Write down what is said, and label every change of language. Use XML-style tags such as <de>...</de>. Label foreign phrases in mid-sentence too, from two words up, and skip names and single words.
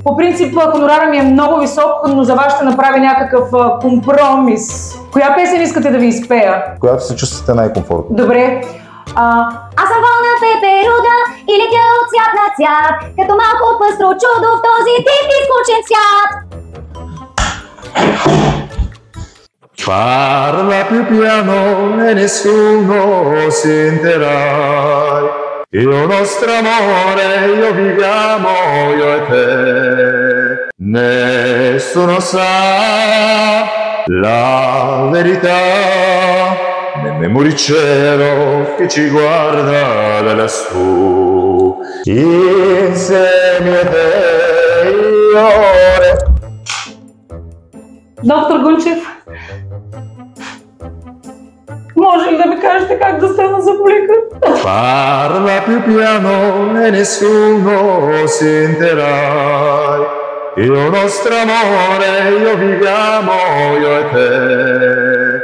<bg>По принцип хонорара ми е много висок, но за вас ще направя някакъв компромис. Коя песен искате да ви изпея? Която се чувствате най-комфортно. Добре. Аз съм волна пеперуда и летя от цвят на цвят, като малко пъстро чудо в този тип изкучен свят.</bg> <it>Parla più piano e nessuno sentirà. Il nostro amore, io viviamo, io e te. Nessuno sa la verità. Nemmeno il cielo che ci guarda da lassù, insieme a te io.</it> <bg>Доктор Гунчев, може ли да ми кажете как да стана за полика?</bg> <it>Parla più piano e nessuno sentirà. Il nostro amore, io viviamo, io e te.</it>